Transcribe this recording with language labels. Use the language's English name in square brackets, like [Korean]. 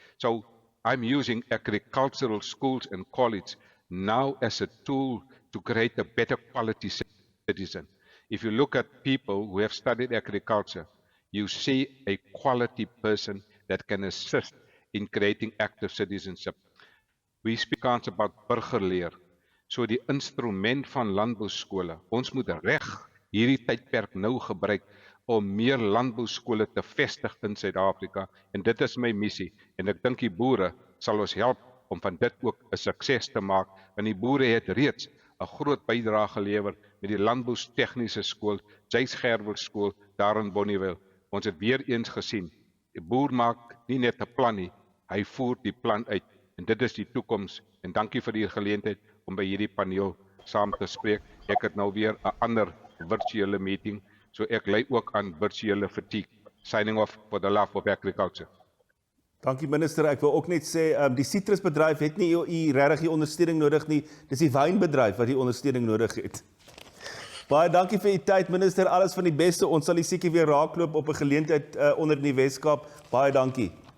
[English] So I'm using agricultural schools and college now as a tool to create a better quality citizen. If you look at people who have studied agriculture, you see a quality person that can assist in creating active citizenship. We speak about burgerleer. [Afrikaans] So die instrument van landbouskole. Ons moet reg hierdie tydperk nou gebruik om meer landbouskole te vestig in Suid-Afrika. En dit is my missie. En ek dink die boere sal ons help om van dit ook 'n sukses te maak. Want die boere het reeds 'n groot bydrae gelewer met die landboustegniese skool, Jace Gerwel skool daar in Bonnievale. Ons het weer eens gesien, die boer maak nie net 'n plan nie, hy voer die plan uit. En dit is die toekoms. En dankie vir die geleentheid om by hierdie paneel saam te spreek. Ek het nou weer 'n ander virtuele meeting, so ek ly ook aan virtuele fatigue. [English] Signing off for the love of agriculture. [Afrikaans] Dankie minister, ek wil ook net sê, die sitrusbedryf het nie regtig die ondersteuning nodig nie, dis die wynbedryf wat die ondersteuning nodig het. Baie dankie vir u tyd minister, alles van die beste, ons sal u seker weer raakloop op 'n geleentheid onder in die Weskaap, baie dankie.